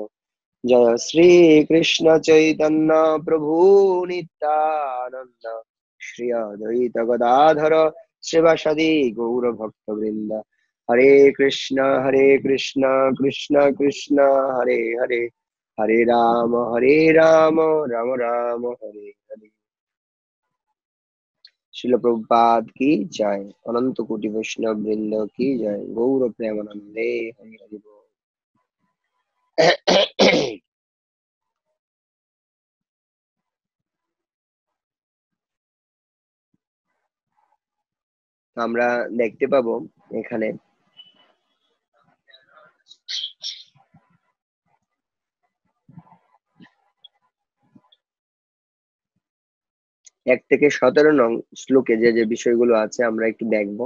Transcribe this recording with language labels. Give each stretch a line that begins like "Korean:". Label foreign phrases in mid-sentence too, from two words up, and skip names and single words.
Sanskrit: जय श्री कृष्ण चैतन्य प्रभु नित्यानंद श्री अद्वैत गदाधर शिवासादि गौर भक्त वृंद। हरे कृष्ण कृष्ण कृष्ण हरे हरे हरे राम राम राम हरे हरे।
Hindi: शिल प्रभुपाद की जय। अनंत कोटि वैष्णव वृंद की जय।
Bangla: গৌর প্রেমানন্দে হরি হরি বোল। আমরা দেখতে পাবো এখানে এক থেকে 17 নং শ্লোকে যে যে বিষয়গুলো আছে আমরা একটু দেখব।